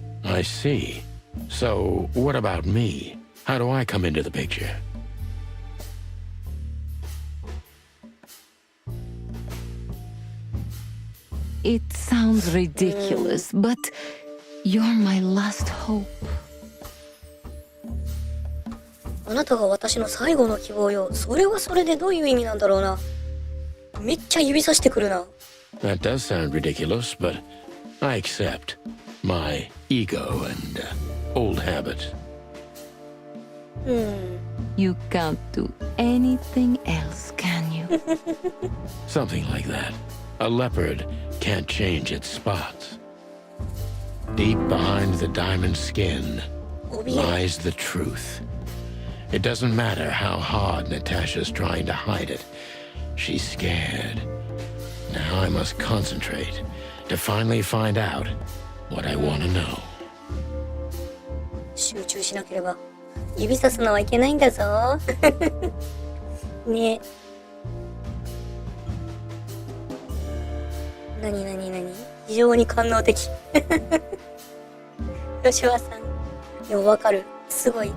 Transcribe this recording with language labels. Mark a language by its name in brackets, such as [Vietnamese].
[English] I see. So, what about me? How do I come into the picture? It sounds ridiculous, but you're my last hope. [Japanese] あなたが私の最後の希望よ。それはそれでどういう意味なんだろうな。めっちゃ指さしてくるな。 [English] That does sound ridiculous, but I accept my ego and old habits. You can't do anything else, can you? Something like that. A leopard can't change its spots. Deep behind the diamond skin lies the truth. It doesn't matter how hard Natasha's trying to hide it. She's scared. Now I must concentrate to finally find out what I want to know. [Japanese] 集中しなければ。指さすのはいけないんだぞ。ねえ。なに非常に官能的。吉和さん。でもわかる。すごい。